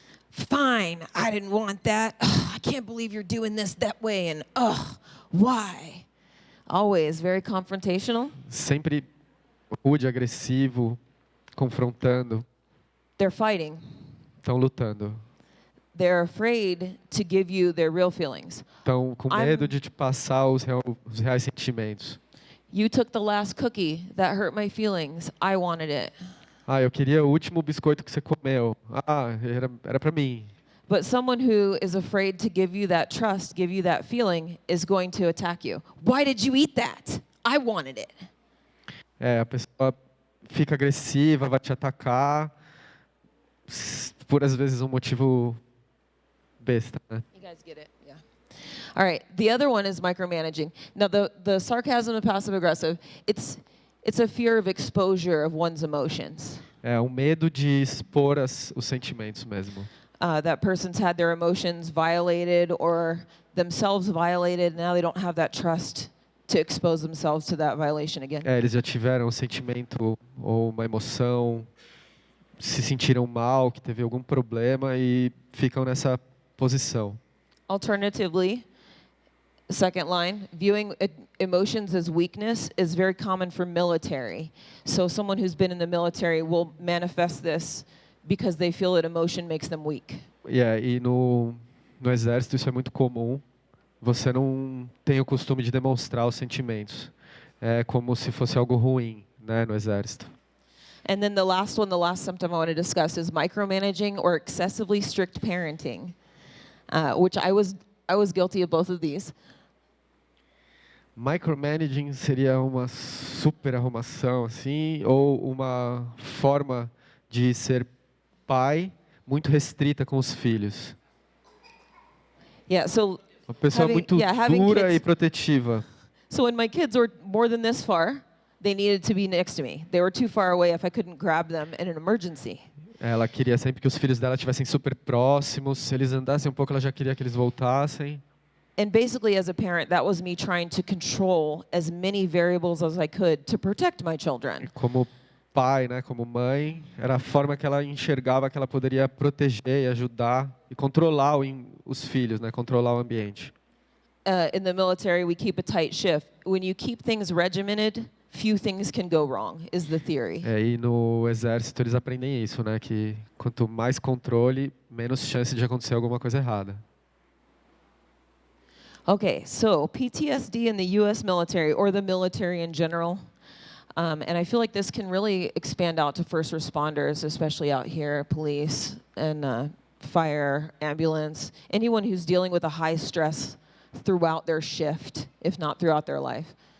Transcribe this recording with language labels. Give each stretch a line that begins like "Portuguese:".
English: Fine, I didn't want that. Ugh, I can't believe you're doing this that way, and why? Always very confrontational.
Portuguese: Sempre rude, agressivo, confrontando.
English: They're fighting.
Portuguese: Estão lutando.
English: They're afraid to give you their real feelings.
Portuguese: Estão com medo de te passar os reais sentimentos.
English: You took the last cookie. That hurt my feelings. I wanted it.
Portuguese: Eu queria o último biscoito que você comeu. Era para mim.
English: But someone who is afraid to give you that trust, give you that feeling, is going to attack you. Why did you eat that? I wanted it.
Portuguese: A pessoa fica agressiva, vai te atacar por às vezes um motivo besta, né?
English: You guys get it, yeah. All right, the other one is micromanaging. Now the sarcasm and passive aggressive, it's a fear of exposure of one's emotions.
Portuguese: É um medo de expor os sentimentos mesmo.
English: That person's had their emotions violated or themselves violated, and now they don't have that trust to expose themselves to that violation again.
Portuguese: Eles já tiveram um sentimento ou uma emoção, se sentiram mal, que teve algum problema e ficam nessa posição.
English: Alternatively, second line, viewing emotions as weakness is very common for military. So someone who's been in the military will manifest this because they feel that emotion makes them weak.
Portuguese: E no exército isso é muito comum. Você não tem o costume de demonstrar os sentimentos. É como se fosse algo ruim. né, no exército.
English: And then the last symptom I want to discuss is micromanaging or excessively strict parenting, which I was guilty of both of these.
Portuguese: Micromanaging seria uma super arrumação, assim, ou uma forma de ser pai muito restrita com os filhos.
English: Yeah, so
Portuguese: Uma pessoa muito
English: having
Portuguese: dura
English: kids.
Portuguese: e protetiva.
English: So when my kids were more than this far, they needed to be next to me. They were too far away if I couldn't grab them in an emergency.
Portuguese: Ela queria sempre que os filhos dela estivessem super próximos. Se eles andassem um pouco, ela já queria que eles voltassem.
English: And basically, as a parent, that was me trying to control as many variables as I could to protect my children.
Portuguese: Como pai, né, como mãe, era a forma que ela enxergava que ela poderia proteger e ajudar e controlar os filhos, né, controlar o ambiente.
English: In the military, we keep a tight ship. When you keep things regimented, few things can go wrong, is the theory.
Portuguese: E no exército eles aprendem isso, né, que quanto mais controle, menos chance de acontecer alguma coisa errada.
English: Okay, so PTSD in the U.S. military, or the military in general, and I feel like this can really expand out to first responders, especially out here, police and fire, ambulance, anyone who's dealing with a high stress throughout their shift, if not throughout their life.